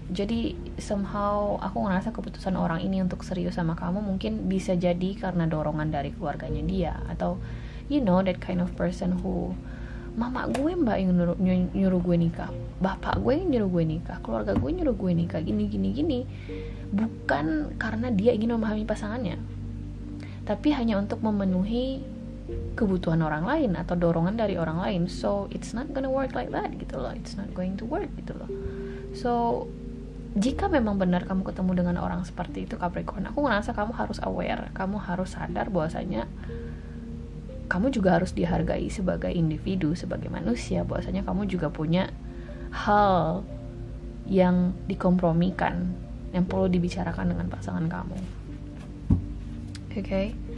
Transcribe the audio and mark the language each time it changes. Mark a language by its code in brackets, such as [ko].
[id] Jadi somehow aku ngerasa keputusan orang ini untuk serius sama kamu mungkin bisa jadi karena dorongan dari keluarganya dia, atau [en] you know that kind of person who, [id] mama gue mbak yang nyuruh gue nikah, bapak gue yang nyuruh gue nikah, keluarga gue nyuruh gue nikah, gini, bukan karena dia ingin memahami pasangannya, tapi hanya untuk memenuhi kebutuhan orang lain atau dorongan dari orang lain. [en] So it's not gonna work like that [id] gitu loh, [en] it's not going to work gitu loh. [id] So jika memang benar kamu ketemu dengan orang seperti itu, Capricorn, aku ngerasa kamu harus aware, kamu harus sadar bahwasanya kamu juga harus dihargai sebagai individu, sebagai manusia, bahwasanya kamu juga punya hal yang dikompromikan, yang perlu dibicarakan dengan pasangan kamu. Okay?